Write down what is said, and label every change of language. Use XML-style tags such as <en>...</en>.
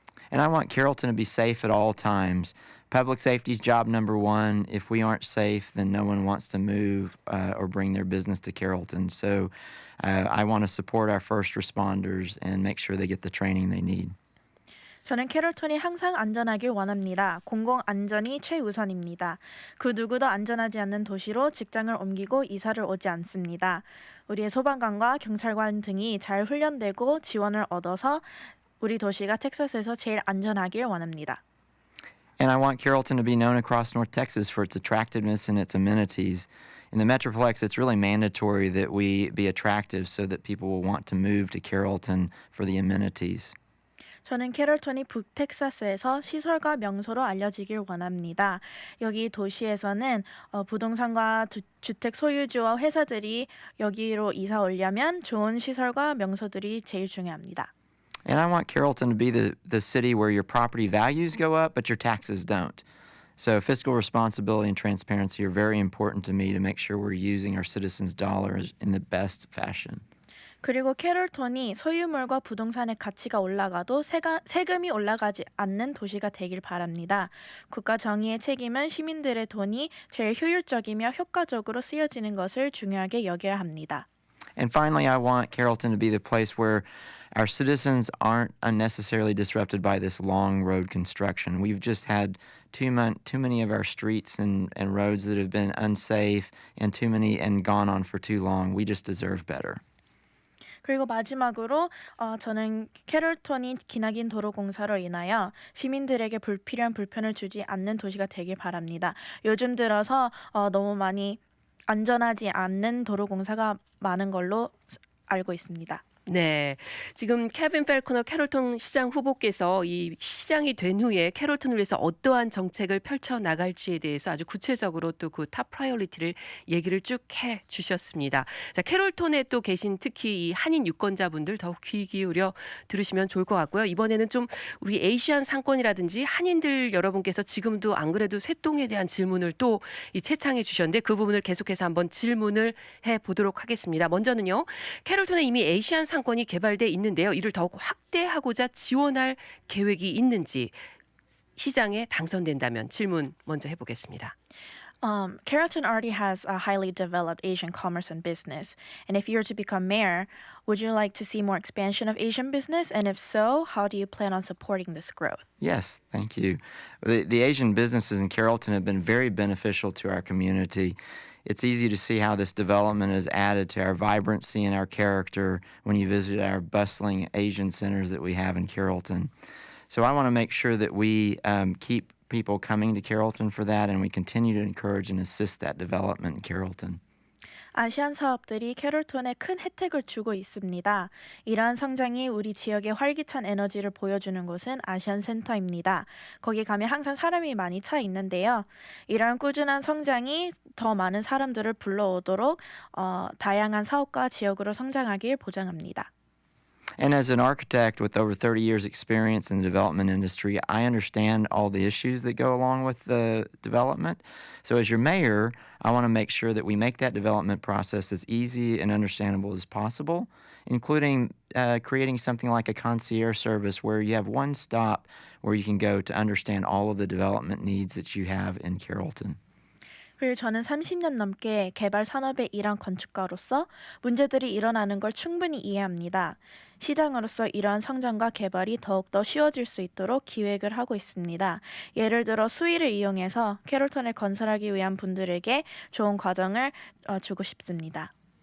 <en>And I want Carrollton to be safe at all times. Public safety is job number one. If we aren't safe, then no one wants to move or bring their business to Carrollton. So I want to support our first responders and make sure they get the training they need.</en> <ko>저는 캐롤톤이 항상 안전하길 원합니다. 공공 안전이 최우선입니다. 그 누구도 안전하지 않는 도시로 직장을 옮기고 이사를 오지 않습니다. 우리의 소방관과 경찰관 등이 잘 훈련되고 지원을 얻어서 우리 도시가 텍사스에서 제일 안전하길 원합니다.</ko> <en>And I want Carrollton to be known across North Texas for its attractiveness and its amenities. In the Metroplex, it's really mandatory that we be attractive so that people will want to move to Carrollton for the amenities.</en> <ko>저는 캐롤톤이 북텍사스에서 시설과 명소로 알려지길 원합니다. 여기 도시에서는 부동산과 주택 소유주와 회사들이 여기로 이사 오려면 좋은 시설과 명소들이 제일 중요합니다.</ko> <en>And I want Carrollton to be the city where your property values go up, but your taxes don't. So fiscal responsibility and transparency are very important to me to make sure we're using our citizens' dollars in the best fashion.</en> <ko>그리고 캐롤톤이 소유물과 부동산의 가치가 올라가도 세금이 올라가지 않는 도시가 되길 바랍니다. 국가 정의의 책임은 시민들의 돈이 제일 효율적이며 효과적으로 쓰여지는 것을 중요하게 여겨야 합니다. And finally, I want Carrollton to be the place where our citizens aren't unnecessarily disrupted by this long road construction. We've just had too many of our streets and roads that have been unsafe and too many and gone on for too long. We just deserve better. 그리고 마지막으로 저는 캐롤톤이 기나긴 도로 공사로 인하여 시민들에게 불필요한 불편을 주지 않는 도시가 되길 바랍니다. 요즘 들어서 너무 많이 안전하지 않는 도로 공사가 많은 걸로 알고 있습니다. 네, 지금 케빈 펠코너 캐롤톤 시장 후보께서 이 시장이 된 후에 캐롤톤을 위해서 어떠한 정책을 펼쳐 나갈지에 대해서 아주 구체적으로 또 그 탑 프라이어리티를 얘기를 쭉 해 주셨습니다. 자, 캐롤톤에 또 계신 특히 이 한인 유권자분들 더욱 귀 기울여 들으시면 좋을 것 같고요. 이번에는 좀 우리 에이시안 상권이라든지 한인들 여러분께서 지금도 안 그래도 새똥에 대한 질문을 또 이 채창해 주셨는데 그 부분을 계속해서 한번 질문을 해 보도록 하겠습니다. 먼저는요, 캐롤톤에 이미 에이시안 상권이 개발돼 있는데요. 이를 더욱 확대하고자 지원할 계획이 있는지 시장에 당선된다면 질문 먼저 해보겠습니다.</ko> <en>Carrollton already has a highly developed Asian commerce and business. And if you were to become mayor, would you like to see more expansion of Asian business? And if so, how do you plan on supporting this growth? Yes, thank you. The Asian businesses in Carrollton have been very beneficial to our community. It's easy to see how this development has added to our vibrancy and our character when you visit our bustling Asian centers that we have in Carrollton. So I want to make sure that we keep people coming to Carrollton for that, and we continue to encourage and assist that development in Carrollton.</en> <ko>아시안 사업들이 캐롤톤에 큰 혜택을 주고 있습니다. 이러한 성장이 우리 지역의 활기찬 에너지를 보여주는 곳은 아시안 센터입니다. 거기 가면 항상 사람이 많이 차 있는데요. 이러한 꾸준한 성장이 더 많은 사람들을 불러오도록 다양한 사업과 지역으로 성장하길 보장합니다.</ko> <en>And as an architect with over 30 years experience in the development industry, I understand all the issues that go along with the development. So as your mayor, I want to make sure that we make that development process as easy and understandable as possible, including creating something like a concierge service where you have one stop where you can go to understand all of the development needs that you have in Carrollton.</en> <ko>그리고 저는 30년 넘게 개발 산업에 일한 건축가로서 문제들이 일어나는 걸 충분히 이해합니다. 시장으로서 이러한 성장과 개발이 더욱더 쉬워질 수 있도록 기획을 하고 있습니다. 예를 들어 수위를 이용해서 캐롤톤을 건설하기 위한 분들에게 좋은 과정을 주고 싶습니다.</ko>